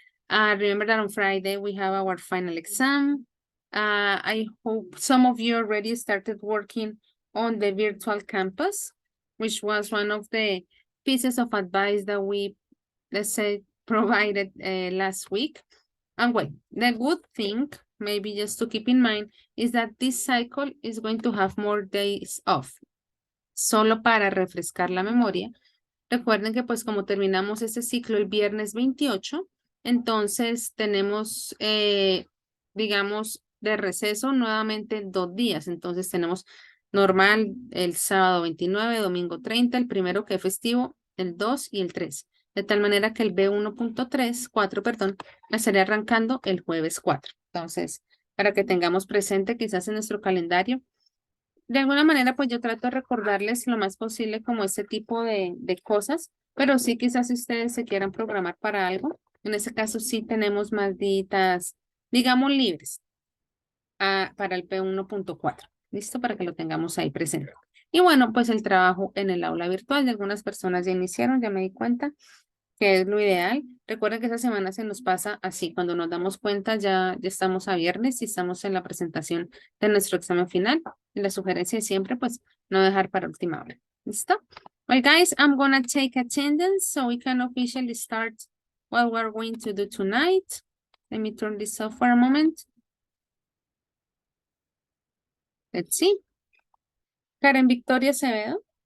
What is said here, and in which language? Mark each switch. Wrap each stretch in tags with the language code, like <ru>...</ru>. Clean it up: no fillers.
<en>Remember that on Friday we have our final exam. I hope some of you already started working on the virtual campus, which was one of the pieces of advice that we, let's say, provided last week. And well, the good thing, maybe just to keep in mind, is that this cycle is going to have more days off.</en> <es>Solo para refrescar la memoria. Recuerden que pues como terminamos este ciclo el viernes 28, entonces tenemos, digamos, de receso nuevamente 2 días. Entonces tenemos normal el sábado 29, domingo 30, el primero que es festivo, el 2 y el 3. De tal manera que el B1.3, 4, perdón, estaría arrancando el jueves 4. Entonces, para que tengamos presente quizás en nuestro calendario. De alguna manera, pues yo trato de recordarles lo más posible como este tipo de cosas, pero sí quizás si ustedes se quieran programar para algo, en ese caso sí tenemos más días, digamos, libres para el P1.4. ¿Listo? Para que lo tengamos ahí presente. Y bueno, pues el trabajo en el aula virtual de algunas personas ya iniciaron, ya me di cuenta que es lo ideal. Recuerden que esa semana se nos pasa así, cuando nos damos cuenta ya estamos a viernes y estamos en la presentación de nuestro examen final. Y la sugerencia es siempre, pues, no dejar para última hora. ¿Listo?</es> <en>Well, guys, I'm gonna take attendance so we can officially start what we're going to do tonight. Let me turn this off for a moment. Let's see. Karen Victoria Acevedo.</en>